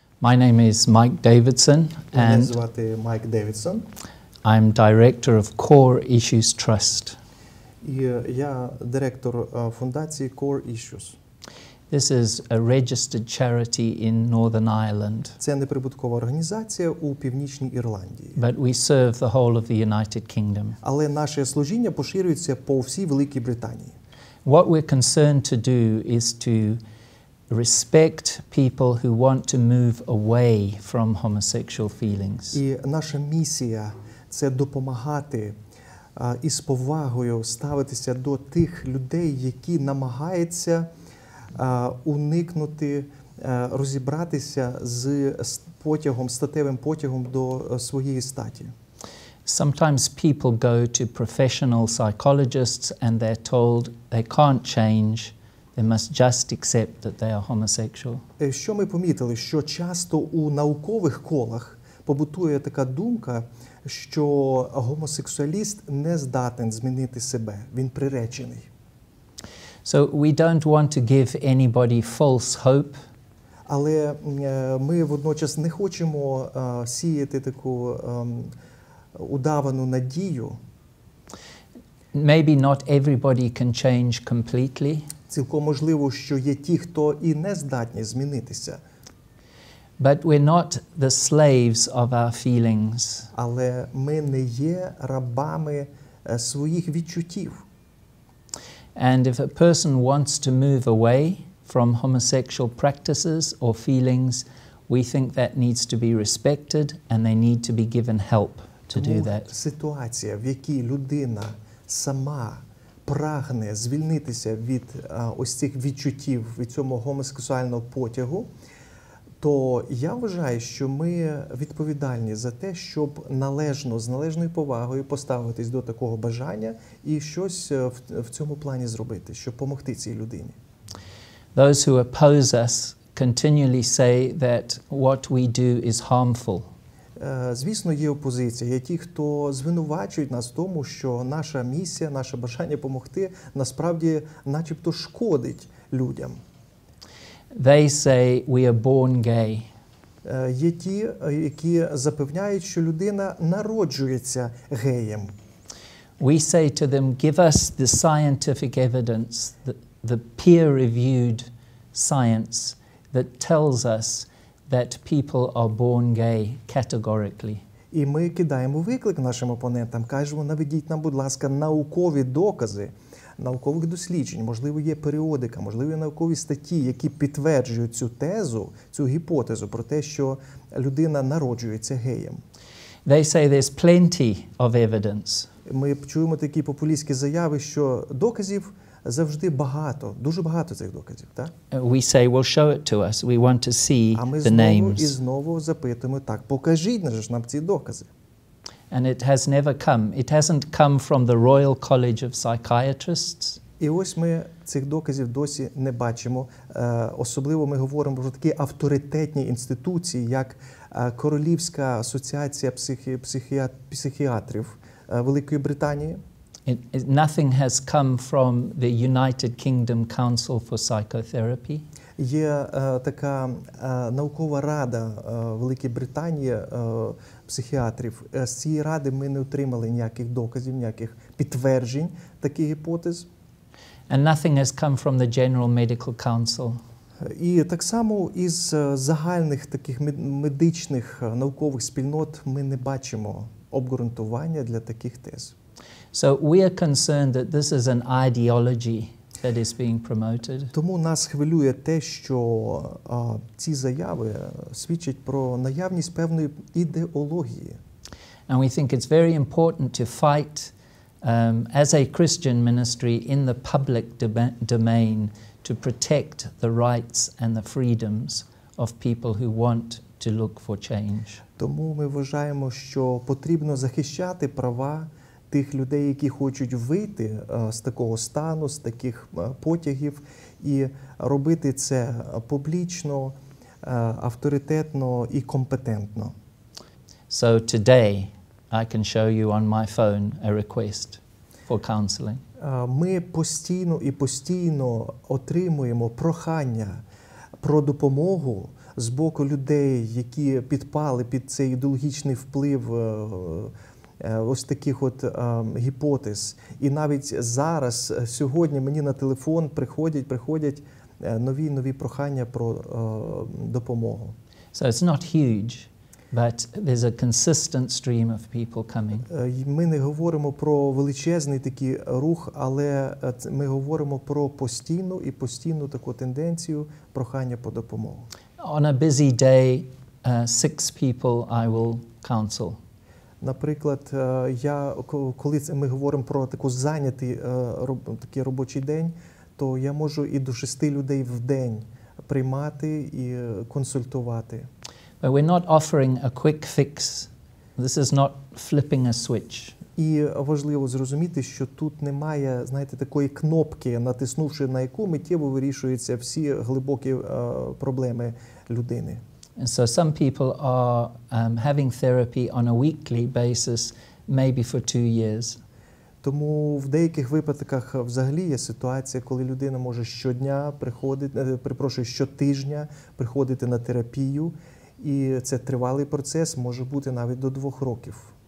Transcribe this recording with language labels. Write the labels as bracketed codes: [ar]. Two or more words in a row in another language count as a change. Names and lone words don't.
[en] My name is Майк Дэвидсон, [uk] Мене [en] and [uk] звати Майк Дэвидсон, [en] I'm Director of Core Issues Trust. [uk] і я директор фундації Core Issues. [en] This is a registered charity in Northern Ireland, [uk] Це неприбуткова організація у Північній Ірландії. [en] but we serve the whole of the United Kingdom. [uk] Але наше служіння поширюється по всій Великій Британії. [en] What we're concerned to do is to respect people who want to move away from homosexual feelings. [uk] І наша місія – це допомагати із повагою ставитися до тих людей, які намагаються уникнути, розібратися з потягом, статевим потягом до своєї статі. [en] Sometimes people go to professional psychologists and they're told they can't change, they must just accept that they are homosexual. [uk] Що ми помітили? Що часто у наукових колах побутує така думка, що гомосексуаліст не здатен змінити себе, він приречений. [en] So we don't want to give anybody false hope. [uk] Але ми водночас не хочемо сіяти таку удавану надію. [en] Maybe not everybody can change completely, [uk] Цілком можливо, що є ті, хто і не здатні змінитися. [en] but we're not the slaves of our feelings. [uk] Але ми не є рабами своїх відчуттів. [en] And if a person wants to move away from homosexual practices or feelings, we think that needs to be respected and they need to be given help to do that. [uk] Тому ситуація, в якій людина сама прагне звільнитися від ось цих відчуттів, від цього гомосексуального потягу, то я вважаю, що ми відповідальні за те, щоб належно, з належною повагою поставитись до такого бажання і щось в цьому плані зробити, щоб допомогти цій людині. [en] Those who oppose us continually say that what we do is harmful. [uk] Звісно, є опозиція, є ті, хто звинувачують нас в тому, що наша місія, наше бажання допомогти насправді начебто шкодить людям. [en] They say we are born gay. [uk] Є ті, які запевняють, що людина народжується геєм. [en] We say to them, give us the scientific evidence, the peer-reviewed science that tells us that people are born gay categorically. [uk] І ми кидаємо виклик нашим опонентам, кажемо, наведіть нам, будь ласка, наукові докази, наукових досліджень, можливо, є періодика, можливо, є наукові статті, які підтверджують цю тезу, цю гіпотезу про те, що людина народжується геєм. [en] They say there's plenty of evidence. [uk] Ми чуємо такі популістські заяви, що доказів завжди багато, дуже багато цих доказів, так? [en] We say, well, show it to us. We want to see [uk] А ми [en] the [uk] знову і [en] names. [uk] знову запитуємо, так, покажіть нам ці докази. [en] And it has never come. It hasn't come from the Royal College of Psychiatrists. [uk] І ось ми цих доказів досі не бачимо. Особливо ми говоримо про такі авторитетні інституції, як Королівська асоціація психіатрів Великої Британії. [en] Nothing has come from the United Kingdom Council for Psychotherapy. [uk] Є така наукова рада Великої Британії психіатрів. З цієї ради ми не отримали ніяких доказів, ніяких підтверджень таких гіпотез. [en] And nothing has come from the General Medical Council. [uk] І так само із загальних таких медичних наукових спільнот ми не бачимо обґрунтування для таких тез. [en] So we are concerned that this is an ideology that is being promoted. [uk] Тому нас хвилює те, що ці заяви свідчать про наявність певної ідеології. [en] And we think it's very important to fight as a Christian ministry in the public domain to protect the rights and the freedoms of people who want to look for change. [uk] Тому ми вважаємо, що потрібно захищати права тих людей, які хочуть вийти з такого стану, з таких потягів, і робити це публічно, авторитетно і компетентно. [en] So today I can show you on my phone a request for counseling. [uk] Ми постійно отримуємо прохання про допомогу з боку людей, які підпали під цей ідеологічний вплив ось таких от гіпотез. І навіть зараз, сьогодні мені на телефон приходять нові прохання про допомогу. [en] So it's not huge, but there's a consistent stream of people coming. [uk] Ми не говоримо про величезний такий рух, але ми говоримо про постійну таку тенденцію прохання по допомогу. [en] On a busy day, 6 people I will counsel. [uk] Наприклад, коли ми говоримо про таку зайнятий такий робочий день, то я можу і до 6 людей в день приймати і консультувати. [en] But we're not offering a quick fix. This is not flipping a switch. [uk] І важливо зрозуміти, що тут немає, знаєте, такої кнопки, натиснувши на яку миттєво вирішуються всі глибокі проблеми людини. [en] And so some people are having therapy on a weekly basis, maybe for 2 years. [uk] Тому в деяких випадках взагалі є ситуація, коли людина може щотижня приходити на терапію, і це тривалий процес, може бути навіть до 2 років.